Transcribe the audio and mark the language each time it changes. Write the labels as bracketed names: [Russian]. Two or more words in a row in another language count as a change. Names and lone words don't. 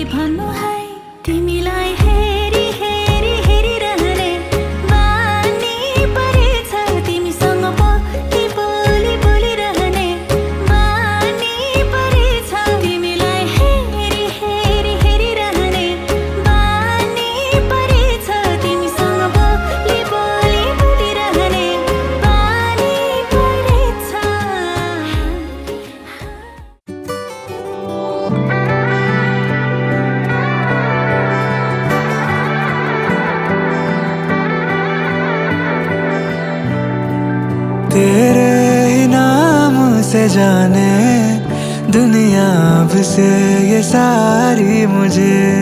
[Nepali] भन्नु है तिमीलाई हेरी हेरी हेरिरहने बानी परेछ तिमीसँग बोली बोली बोलिरहने बानी परेछ तिमीलाई हेरी हेरी हेरिरहने बानी परेछ तिमीसँग बोली बोली बोलिरहने बानी परेछ [Hindi] तेरे ही नाम से जाने दुनिया अब से ये सारी मुझे